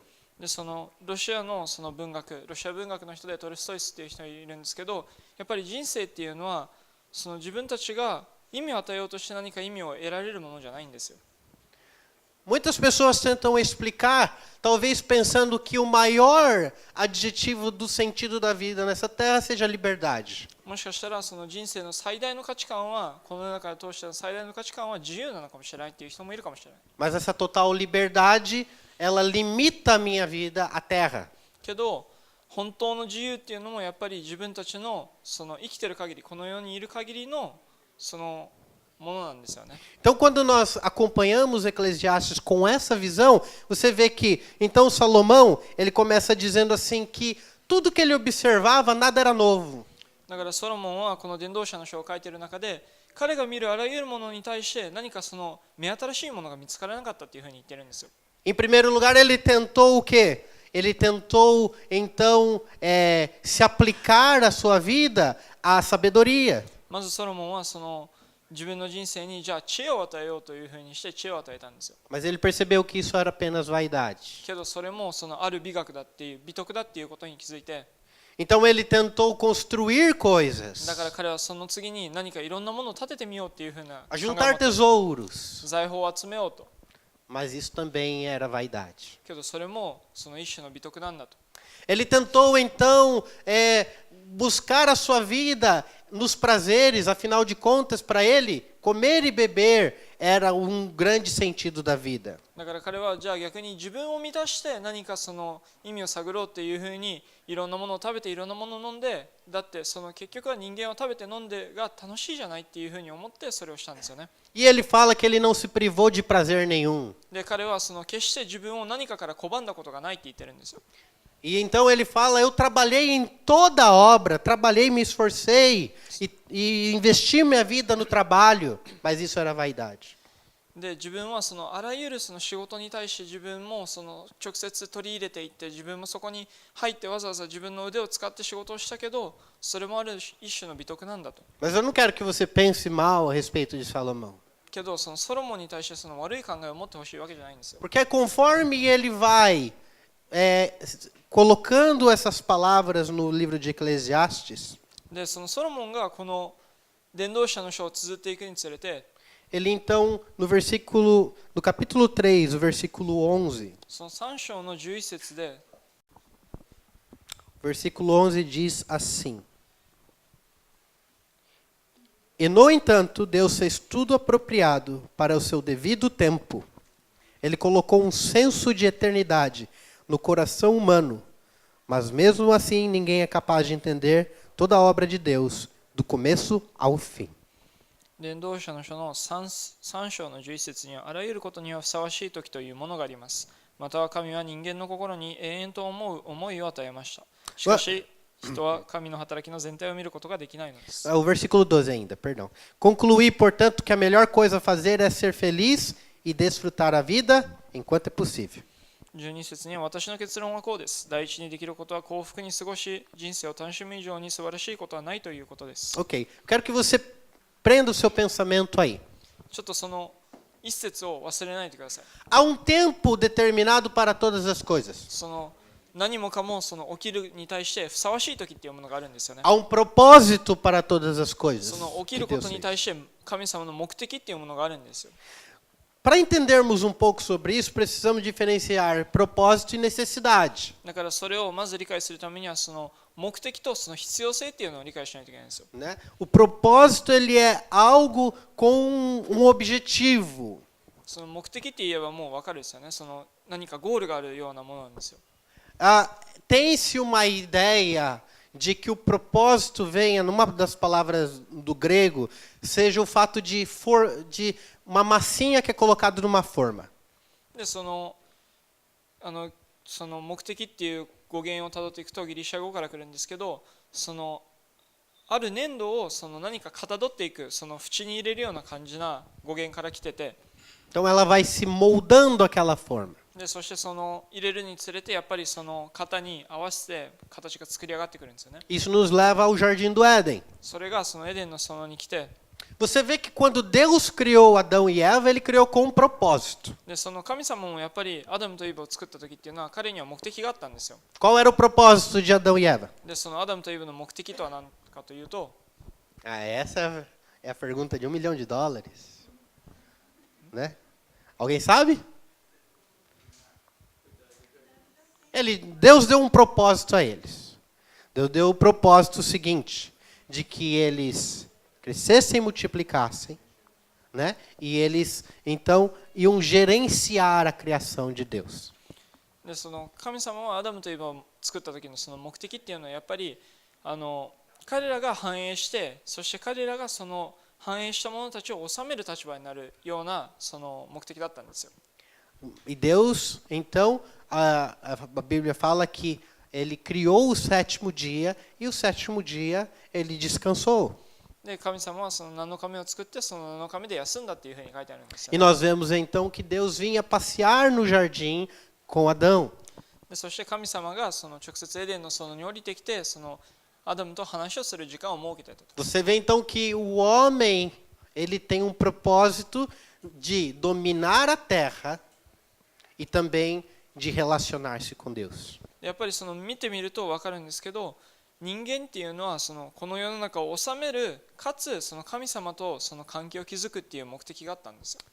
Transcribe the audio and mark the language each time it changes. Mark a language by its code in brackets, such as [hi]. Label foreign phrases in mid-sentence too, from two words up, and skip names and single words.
[ja] でロシアの文学の人でトルストイスっていう人がいるんですけど、やっぱり人生っていうのは自分たちが意味を与えようとして何か意味を得られるものじゃないんですよ。 [pt] Muitas pessoas tentam explicar, talvez pensando que o maior adjetivo do sentido da vida nessa terra seja liberdade. [ja] もしかしたら人生の最大の価値観はこの世の中で通しての最大の価値観は自由なのかもしれないっていう人もいるかもしれない。 [pt] Mas essa total liberdade, ela limita a minha vida à terra. [ja] けど本当の自由っていうのもやっぱり自分たちの生きてる限り、この世にいる限りのものなんですよね。 [pt] Então, quando nós acompanhamos Eclesiastes com essa visão, você vê que, então, Salomão, ele começa dizendo assim que tudo que ele observava, nada era novo. [ja] だからソロモンはこの伝道者の書を書いている中で、彼が見るあらゆるものに対して何か目新しいものが見つからなかったっていうふうに言ってるんですよ。 [pt] Em primeiro lugar, ele tentou o quê? Ele tentou, então, se aplicar à sua vida à sabedoria. [ja] まずソロモンは自分の人生にじゃあ知恵を与えようというふうにして知恵を与えたんですよ。 [pt] Mas ele percebeu que isso era apenas vaidade. [ja] けどそれもある美学だっていう美徳だっていうことに気づいて、 [pt] Então ele tentou construir coisas, [ja] だから彼はその次に何かいろんなものを立ててみようっていうふうな [pt] a juntar tesouros. [ja] 財宝を集めようと。 [pt] Mas isso também era vaidade. [ja] けどそれも一種の美徳なんだと。 [pt] Ele tentou então buscar a sua vida nos prazeres, afinal de contas, para ele, comer e beber era grande sentido da vida. [ja] だから彼はじゃあ逆に自分を満たして何か意味を探ろうっていうふうにいろんなものを食べていろんなものを飲んで、だって結局は人間は食べて飲んでが楽しいじゃないっていうふうに思ってそれをしたんですよね。 [pt] E ele fala que ele não se privou de prazer nenhum. [ja] で彼は決して自分を何かから拒んだことがないって言ってるんですよ。 [pt] E então ele fala, eu trabalhei em toda a obra, trabalhei, me esforcei e investi minha vida no trabalho, mas isso era vaidade. [ja] で自分はそのあらゆるその仕事に対して自分もその直接取り入れていって自分もそこに入ってわざわざ自分の腕を使って仕事をしたけどそれもある一種の美徳なんだと。 [pt] Mas eu não quero que você pense mal a respeito de Salomão. [ja] けどそのソロモンに対してその悪い考えを持ってほしいわけじゃないんですよ。 [pt] Porque conforme ele vai colocando essas palavras no livro de Eclesiastes, [ja] でそのソロモンがこの伝道者の書を綴っていくにつれて [pt] ele então, no capítulo 3, o versículo 11, [ja] その3章の11節で [pt] o versículo 11 diz assim: E no entanto, Deus fez tudo apropriado para o seu devido tempo. Ele colocou um senso de eternidade no coração humano, mas mesmo assim ninguém é capaz de entender toda a obra de Deus, do começo ao fim. [ja] 伝道者の書の 3章の11節にはあらゆることにはふさわしい時というものがあります。または神は人間の心に永遠と思う思いを与えました。しかし人は神の働きの全体を見ることができないのです。 [pt] O versículo 12 ainda, perdão. Concluí, portanto, que a melhor coisa a fazer é ser feliz e desfrutar a vida enquanto é possível. [ja] 12 節には私の結論はこうです。第一にできることは幸福に過ごし、人生を楽しむ以上に素晴らしいことはないということです。 [pt] Ok, quero que você prenda o seu pensamento aí. [ja] ちょっとその一節を忘れないでください。 [pt] Há um tempo determinado para todas as coisas. [ja] その何もかもその起きるに対してふさわしい時っていうものがあるんですよね。 [pt] Há um propósito para todas as coisas. [ja] その起きる [pt] que [ja] こ [pt] Deus [ja] とに [pt] fez. [ja] 対して神様の目的っていうものがあるんですよ。 [pt] Para entendermos um pouco sobre isso, precisamos diferenciar propósito e necessidade. [ja] だからそれをまず理解するためにはその目的とその必要性っていうのを理解しないといけないんですよ。 [pt] Né? O propósito ele é algo com um objetivo. [ja] その目的って言えばもう分かるですよね。その何かゴールがあるようなものなんですよ。 [pt] Tem-se uma ideia de que o propósito venha, numa das palavras do grego, seja o fato de uma massinha que é colocada numa forma. [ja] でその目的っていう語源をたどっていくとギリシャ語から来るんですけど、そのある粘土をその何かかたどっていくその縁に入れるような感じな語源から来てて、 [pt] Então ela vai se moldando aquela forma. [ja] でそしてその入れるにつれてやっぱりその型に合わせて形が作り上がってくるんですよね。 [pt] Isso nos leva ao Jardim do Éden. [ja] それがそのエデンの園に来て、 [pt] Você vê que quando Deus criou Adão e Eva, ele criou com um propósito. [ja] でその神様もやっぱりアダムとイブを作った時っていうのは彼には目的があったんですよ。 [pt] Qual era o propósito de Adão e Eva? [ja] でそのアダムとイブの目的とは何かというと、 [pt] Essa é a pergunta de $1 milhão, né? Alguém sabe? Deus deu um propósito a eles. Deus deu o propósito seguinte, de que eles crescessem e multiplicassem, né? E eles, então, iam gerenciar a criação de Deus. [ja] でその神様はアダムとイブを作った時のその目的っていうのはやっぱり彼らが繁栄して、そして彼らがその繁栄した者たちを治める立場になるようなその目的だったんですよ。 [pt] E Deus, então, a Bíblia fala que ele criou o sétimo dia e o sétimo dia ele descansou. [ja] で神様はその7日目を作ってその7日目で休んだっていうふうに書いてあるんですよ [pt] E nós vemos então que Deus vinha passear no jardim com Adão. [ja] でそして神様がその直接エデンの園に降りてきてそのアダムと話をする時間を設けていたと。 [pt] Você vê então que o homem ele tem um propósito de dominar a terra e também de relacionar-se com Deus. [ja] でやっぱりその見てみると分かるんですけど、人間っていうのはそのこの世の中を治めるかつその神様とその関係を築くっていう目的があったんですよ。